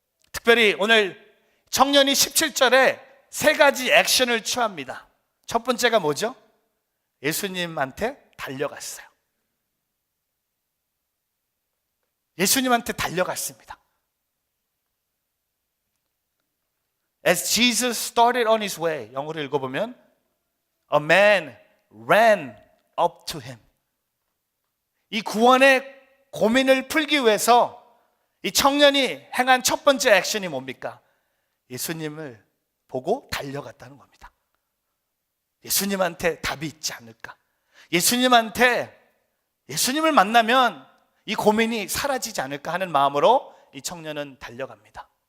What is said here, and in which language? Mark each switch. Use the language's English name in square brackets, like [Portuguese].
[Korean] 특별히 오늘 청년이 17절에 세 가지 액션을 취합니다. 첫 번째가 뭐죠? 예수님한테 달려갔어요. 예수님한테 달려갔습니다. [English] As Jesus started on his way, [Korean] 영어로 읽어보면 [English] A man ran up to him. [Korean] 이 구원의 고민을 풀기 위해서 이 청년이 행한 첫 번째 액션이 뭡니까? 예수님을 보고 달려갔다는 겁니다. 예수님한테 답이 있지 않을까? 예수님을 만나면 이 고민이 사라지지 않을까 하는 마음으로 이 청년은 달려갑니다.